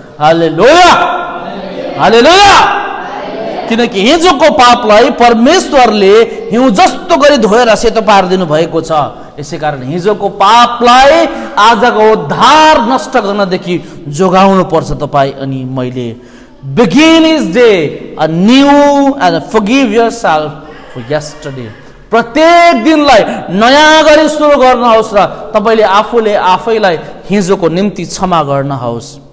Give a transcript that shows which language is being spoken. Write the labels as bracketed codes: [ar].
[ne] हालेलुया, हालेलुया। किनकि हिजोको पापलाई परमेश्वरले हिउँ जस्तो गरी धोएर सेतो पारिदिनु भएको छ। यसैकारण हिजोको पापलाई आजको उद्धार नष्ट गर्नदेखि जोगाउनु पर्छ तपाईँ अनि मैले। [en] Begin his day anew and forgive yourself for yesterday. [ne] प्रत्येक दिनलाई नयाँ गरी सुरु गर्नुहोस् र तपाईले आफैलाई हिजोको निम्ति क्षमा गर्नुहोस्।